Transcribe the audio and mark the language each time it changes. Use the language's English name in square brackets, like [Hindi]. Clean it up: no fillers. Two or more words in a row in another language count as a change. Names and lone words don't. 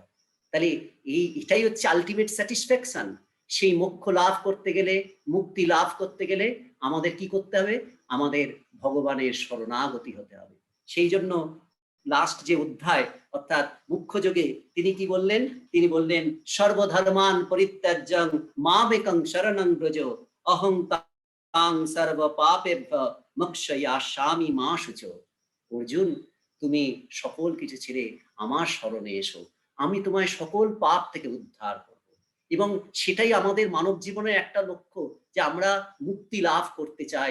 [Bangla] তাহলে এটাই হচ্ছে [English] ultimate satisfaction. [Bangla] সেই মোক্ষ লাভ করতে গেলে, মুক্তি লাভ করতে গেলে আমাদের কি করতে হবে? আমাদের ভগবানের শরণাগতি হতে হবে। সেই জন্য লাস্ট যে অধ্যায় অর্থাৎ মুখ্য যোগে তিনি কি বললেন? তিনি বললেন [Sanskrit] সর্বধর্মান পরিত্যাজ্যং মামেকং শরণং ব্রজ অহং তাং সর্ব পাপেভ্য মোক্ষয়াস্যামি মা শুচ। [Bangla] অর্জুন, তুমি সকল কিছু ছেড়ে আমার শরণে এসো, আমি তোমায় সকল পাপ থেকে উদ্ধার করব। এবং সেটাই আমাদের মানব জীবনের একটা লক্ষ্য, যে আমরা মুক্তি লাভ করতে চাই।